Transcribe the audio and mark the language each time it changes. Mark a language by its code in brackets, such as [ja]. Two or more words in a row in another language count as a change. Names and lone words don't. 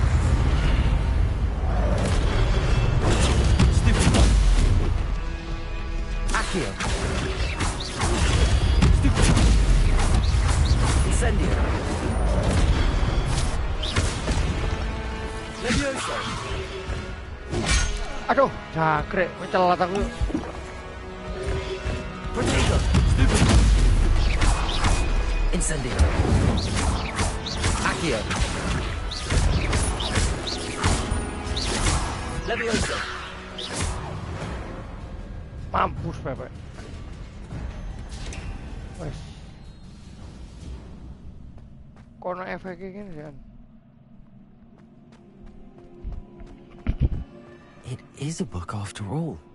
[la] Accio. Incendio. Levioso. [jv] Aduh, jangkrik, mencelat aku. [la] Protego. Incendio. Accio. Levioso. [id] Mampus, [jv] Pepe. Wes. [id] Kono efeknya gini kan. [en] It is a book after all.